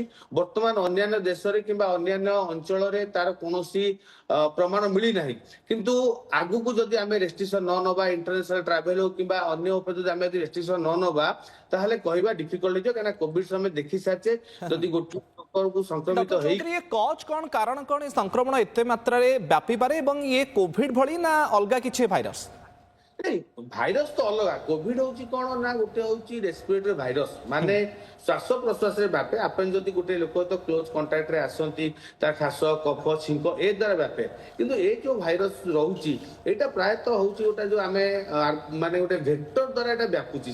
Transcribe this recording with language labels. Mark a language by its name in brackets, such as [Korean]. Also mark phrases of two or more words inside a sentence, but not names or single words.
[Odia] ବର୍ତ୍ତମାନ ଅନ୍ୟାନ୍ୟ ଦେଶରେ କିମ୍ବା ଅନ୍ୟାନ୍ୟ ଅଞ୍ଚଳରେ ତାର କୌଣସି ପ୍ରମାଣ ମିଳିନାହିଁ। କିନ୍ତୁ ଆଗକୁ ଯଦି ଆମେ ରେଷ୍ଟ୍ରିକ୍ସନ ନ ନେବା, [English] international travel [Odia] ହଉ କିମ୍ବା ଅନ୍ୟ ଉପରେ ଯଦି ଆମେ ଯଦି ରେଷ୍ଟ୍ରିକ୍ସନ ନ ନେବା, ତାହେଲେ କହିବା ଡିଫିକଲ୍ଟ ହେଇଯିବ। କାହିଁକିନା କୋଭିଡ ସମୟ ଦେଖି ସାରିଛେ, ଯଦି ଗୋଟେ ଲୋକକୁ ସଂକ୍ରମିତ ଡକ୍ଟର ହେଇ ଚୌଧୁରୀ, ଏ କଜ୍ କ'ଣ, କାରଣ କ'ଣ ଏ ସଂକ୍ରମଣ ଏତେ ମାତ୍ରା ରେ ବ୍ୟାପି ପାରେ ଏବଂ ଏ କୋଭିଡ୍ ଭଳି ନା ଅଲଗା କିଛି ଭାଇରସ? ନାଇଁ, ଭାଇରସ ତ ଅଲଗା। କୋଭିଡ ହଉଛି କଣ ନା, ଗୋଟେ ହଉଛି [English] respiratory virus, [Odia] ମାନେ ଶ୍ୱାସ ପ୍ରଶ୍ୱାସରେ ବ୍ୟାପେ। ଆପଣ ଯଦି ଗୋଟେ ଲୋକ ତ [English] close contactରେ [Odia] ଆସନ୍ତି, ତା ଖାସ, କଫ, ଛିଙ୍କ ଏ ଦ୍ୱାରା ବ୍ୟାପେ। କିନ୍ତୁ ଏ ଯୋଉ ଭାଇରସ ରହୁଛି, ଏଇଟା ପ୍ରାୟତଃ ହଉଛି ଗୋଟେ ଯୋଉ ଆମେ ମାନେ ଗୋଟେ ଭେକ୍ଟର ଦ୍ୱାରା ଏଇଟା ବ୍ୟାପୁଛି।